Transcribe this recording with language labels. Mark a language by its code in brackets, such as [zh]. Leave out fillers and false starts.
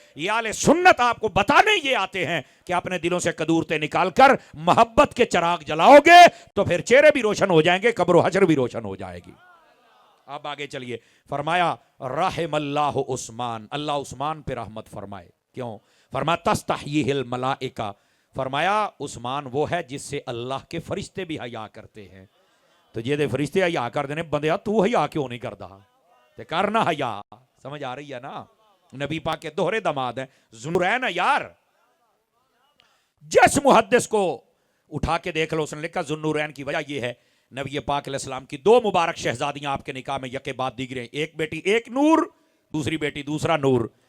[ur] یہ اہل سنت آپ کو بتانے یہ آتے ہیں کہ اپنے دلوں سے قدورتیں نکال کر محبت کے چراغ جلاؤ گے تو پھر چہرے بھی روشن ہو جائیں گے, قبر و حشر بھی روشن ہو جائے گی. اب آگے چلیے. فرمایا [ar] رحم اللہ عثمان, [ur] اللہ عثمان پہ رحمت فرمائے. کیوں؟ فرمایا [ar] تستحییہ الملائکہ, [ur] فرمایا عثمان وہ ہے جس سے اللہ کے فرشتے بھی حیا کرتے ہیں. [pa] تو یہ دے فرشتے حیا کر دینے, بندیا تو حیا کیوں نہیں کردا؟ تے کرنا حیا. [ur] سمجھ آ رہی ہے نا؟ نبی پاک کے دوہرے داماد ہیں, ذوالنورین ہے یار. جس محدث کو اٹھا کے دیکھ لو اس نے لکھا ذوالنورین کی وجہ یہ ہے نبی پاک علیہ السلام کی 2 مبارک شہزادیاں آپ کے نکاح میں یکے بعد دیگرے, ایک بیٹی ایک نور, دوسری بیٹی دوسرا نور.